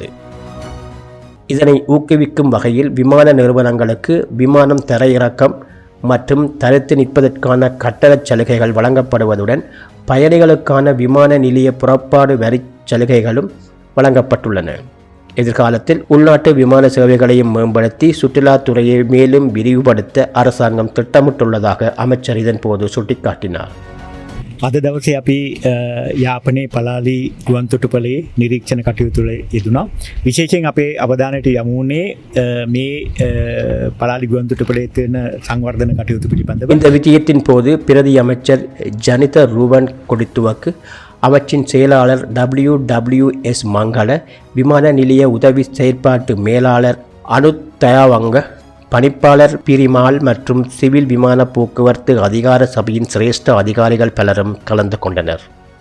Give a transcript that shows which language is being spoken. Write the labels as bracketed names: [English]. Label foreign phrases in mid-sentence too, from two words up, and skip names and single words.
[Tamil] இதனை ஊக்குவிக்கும் வகையில் விமான நிறுவனங்களுக்கு விமானம் தரையிறக்கம் மற்றும் தரித்து நிற்பதற்கான கட்டணச் சலுகைகள் வழங்கப்படுவதுடன் பயணிகளுக்கான விமான நிலைய புறப்பாடு வரி சலுகைகளும் வழங்கப்பட்டுள்ளன. எதிர்காலத்தில் உள்நாட்டு விமான சேவைகளையும் மேம்படுத்தி சுற்றுலாத்துறையை மேலும் விரிவுபடுத்த அரசாங்கம் திட்டமிட்டுள்ளதாக அமைச்சர் இதன்போது சுட்டிக்காட்டினார். [Sinhala] අද දවසේ අපි යාපනයේ පලාලි ගුවන්තොටුපලේ නිරීක්ෂණ කටයුතු යෙදුණා. විශේෂයෙන් අපේ අවධානයට යොමු වුණේ මේ පලාලி ගුවන්තොටුපලේ තියෙන සංවර්ධන කටයුතු පිළිබඳව. [Tamil] இந்த விஜயத்தின் போது பிரதி அமைச்சர் ஜனித ரூபன் கொடித்துவக்கு அவற்றின் செயலாளர் WWS மங்கள, விமான நிலைய உதவி செயற்பாட்டு மேலாளர் அனுத் தயாவங்க, பணிப்பாளர் பிரிமால் மற்றும் சிவில் விமான போக்குவரத்து அதிகார சபையின் சிரேஷ்ட அதிகாரிகள் பலரும் கலந்து கொண்டனர்.